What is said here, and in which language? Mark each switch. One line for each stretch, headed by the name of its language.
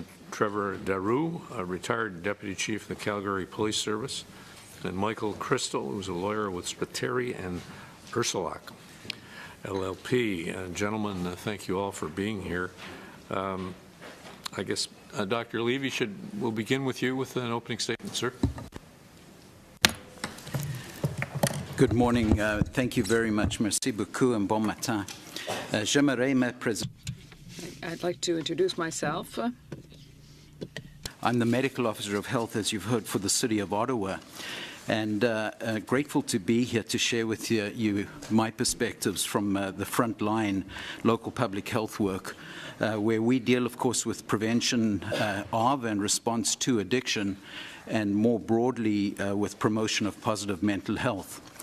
English: Trevor Daru, a retired deputy chief of the Calgary Police Service, and Michael Crystal, who's a lawyer with Spiteri and Ursulak, LLP. Gentlemen, thank you all for being here. I guess, Dr. Levy, we'll begin with you with an opening statement, sir. Good morning. Thank you very much.
French: Merci beaucoup and bon matin. J'aimerais me présenter.
English: I'd like to introduce myself. I'm the medical officer of health, as you've heard, for the city of Ottawa, and grateful to be here to share with you my perspectives from the front line local public health work, where we deal, of course, with prevention of and response to addiction, and more broadly with promotion of positive mental health.